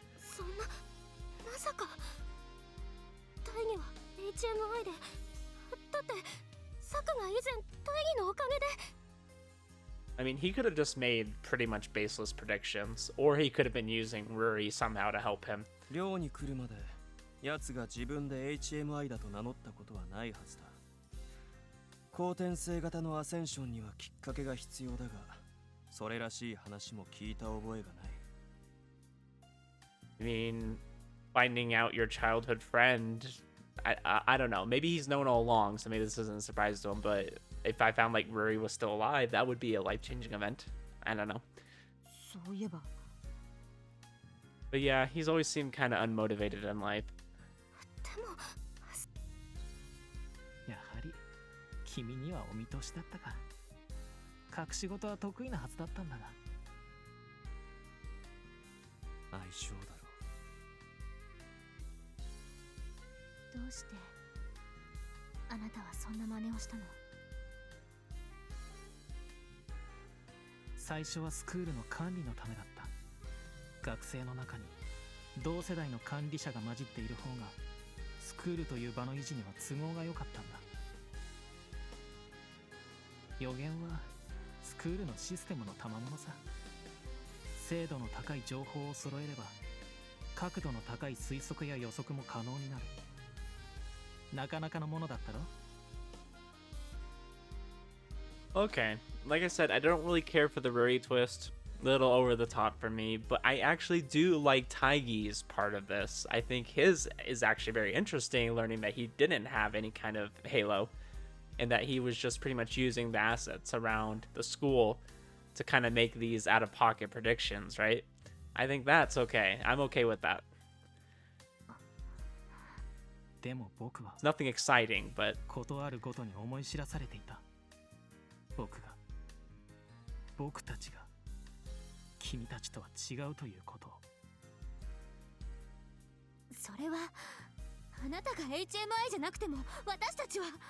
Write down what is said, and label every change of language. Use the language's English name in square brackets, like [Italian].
[Japanese] そんな、まさか大義は HMI で、だってサクが以前大義のおかげで。 [English] I mean, he could have just made pretty much baseless predictions, or he could have been using Ruri somehow to help him. [Japanese] 寮に来るまで奴が自分で HMI だと名乗ったことはないはずだ。後天性型のアセンションにはきっかけが必要だが、それらしい話も聞いた覚えがない。 [English] I mean, finding out your childhood friend, I don't know. Maybe he's known all along, so maybe this isn't a surprise to him. But if I found like Ruri was still alive, that would be a life-changing event. I don't know. [Japanese] そういえば、 [English] But yeah, he's always seemed kind of unmotivated in life. [Japanese] でもやはり君にはお見通しだったか。隠し事は得意なはずだったんだが。相性だろう。どうしてあなたはそんな真似をしたの？最初はスクールの管理のためだった。学生の中に同世代の管理者が混じっている方がスクールという場の維持には都合が良かったんだ。予言はスクールのシステムの賜物さ。精度の高い情報を揃えれば角度の高い推測や予測も可能になる。なかなかのものだったろ。 [English] Okay, like I said, I don't really care for the Ruri twist. Little over the top for me, but I actually do like Taggy's part of this. I think his is actually very interesting, learning that he didn't have any kind of halo and that he was just pretty much using the assets around the school to kind of make these out-of-pocket predictions, right? I think that's okay. I'm okay with that. [Japanese] でも僕は [English] It's nothing exciting, but [Japanese] ことあるごとに思い知らされていた。僕たちが君たちとは違うということを。それはあなたが HMI じゃなくても私たちは。